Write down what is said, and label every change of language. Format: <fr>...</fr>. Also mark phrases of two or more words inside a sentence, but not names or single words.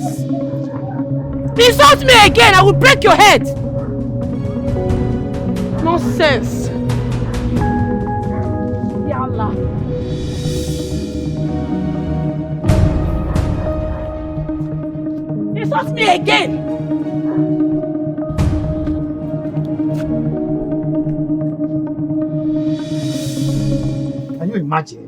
<en>Insult me again, I will break your head. Nonsense.</en> <ar>Ya Allah.</ar> <en>Insult me again. Can you imagine?</en>